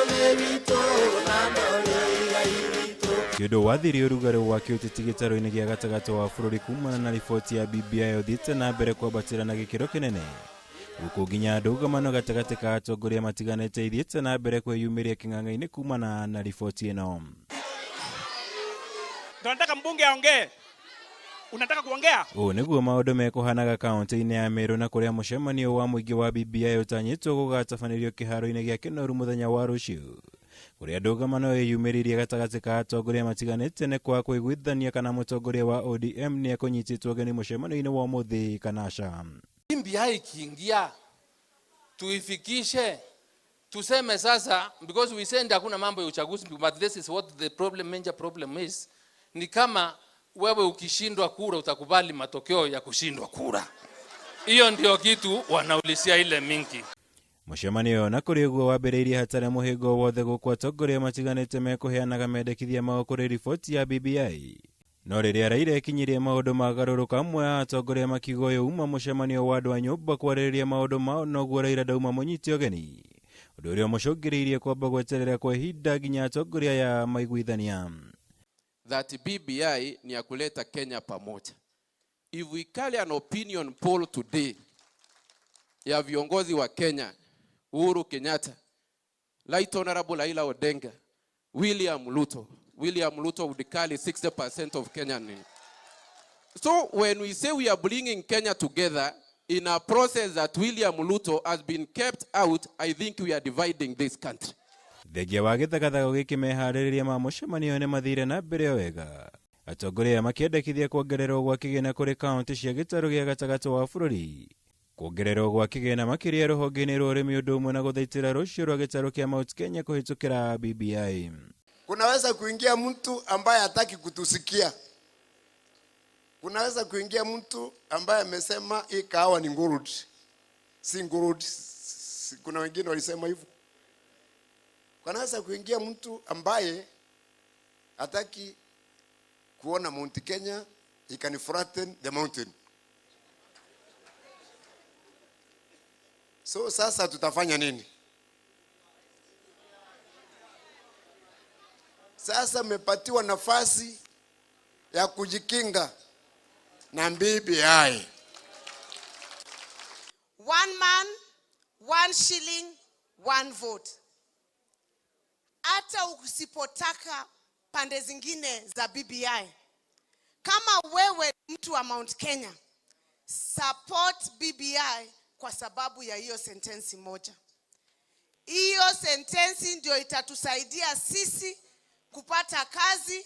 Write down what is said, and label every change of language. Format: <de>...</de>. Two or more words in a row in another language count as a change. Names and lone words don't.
<ki>Kĩndũ wathiri ũrugarĩ wa kĩũteti gĩtaro-inĩ gĩa gatagatĩ wa bũrũri kumana na riboti ya BBI ũthiĩte na mbere kwambatĩra na gĩkĩro kĩnene. Gũkũ nginya ndũgamano gatagatĩ ka atongoria matiganĩte ithiĩte na mbere kwĩyumĩria kĩng'ang'a-inĩ kumana na riboti ĩno.</ki> <sw>Tunataka mbunge aongee. Unataka kuongea?</sw> <ki>Nĩguo maũndũ mekũhanaga kaunti-inĩ ya Meru, na kũrĩa mũcemanio wa mũingĩ wa BBI ũtanyĩtwo gũgatabanĩrio kĩharo-inĩ gĩa Kĩnoru mũthenya wa rũciũ. Kũrĩa ndũgamano ĩyumĩririe gatagatĩ ka atongoria matiganĩte nĩ kwa kũiguithania kana mũtongoria wa ODM nĩ ekũnyitĩtwo ũgeni mũcemanio-inĩ wa ũmũthĩ kana aca.</ki> <sw>BBI ikiingia tuifikishe, tuseme sasa,</sw> <en>because we said</en> <sw>hakuna mambo ya uchaguzi,</sw> <en>but this is what the problem, major problem is.</en> <sw>Ni kama wewe ukishindwa kura utakubali matokeo ya kushindwa kura. Hiyo ndio kitu wanaulisia ile mingi.</sw> <ki>Mũcemanio na kũrĩ ũguo wambĩrĩirie hatarĩ mũhĩngo wothe gũkũ atongoria matiganĩte mekũheanaga mendekithia mao kũrĩ riboti ya BBI. No rĩrĩa Raila ekinyirie maũndũ magarũrũka, amwe a atongoria makiuga ũyũ uma mũcemanio wa andũ a nyũmba kwarĩrĩria maũndũ mao, noguo Raila ndauma mũnyite ũgeni, ũndũ ũrĩa mũcũngĩrĩirie kwamba gweterera kwa ihinda nginya atongoria ya maiguithania.</ki> <en>That BBI</en> <sw>ni ya kuleta Kenya pamoja.</sw> <en>If we carry an opinion poll today</en> <sw>ya viongozi wa Kenya,</sw> <en>Uhuru Kenyatta, Right Honorable Raila Odinga, William Ruto would carry 60% of Kenyan. So when we say we are bringing Kenya together in a process that William Ruto has been kept out, I think we are dividing this country.</en> <ki>Thengia wa gĩthagathago gĩkĩ meharĩrĩria ma mũcemanio nĩ mathire na mbere wega. Atongoria makĩendekithia kuongererwo gwa kĩgĩna kũrĩ kaunti cia gĩtarũ gĩa gatagatĩ wa bũrũri, kuongererwo gwa kĩgĩna makĩria rũhonge-inĩ rwa ũrĩmi, ũndũ ũmwe na gũthaitĩra rũciũ rwa gĩtarũ kĩa Mount Kenya kũhĩtũkĩra BBI.</ki> <sw>Kunaweza kuingia mtu ambaye hataki kutusikia. Kunaweza kuingia mtu ambaye amesema hii kahawa ni ngurudi. Si ngurudi. Kuna wengine walisema hivyo. Kunaweza kuingia mtu ambaye hataki kuona Mount Kenya,</sw> <en>he can flatten the mountain.</en> <sw>So sasa tutafanya nini? Sasa mmepatiwa nafasi ya kujikinga na BBI.</sw> <en>One man, one shilling, one vote.</en> <sw>Hata usipotaka pande zingine za BBI, kama wewe mtu wa Mount Kenya, support BBI kwa sababu ya hiyo sentensi moja. Hiyo sentensi ndio itatusaidia sisi kupata kazi.</sw>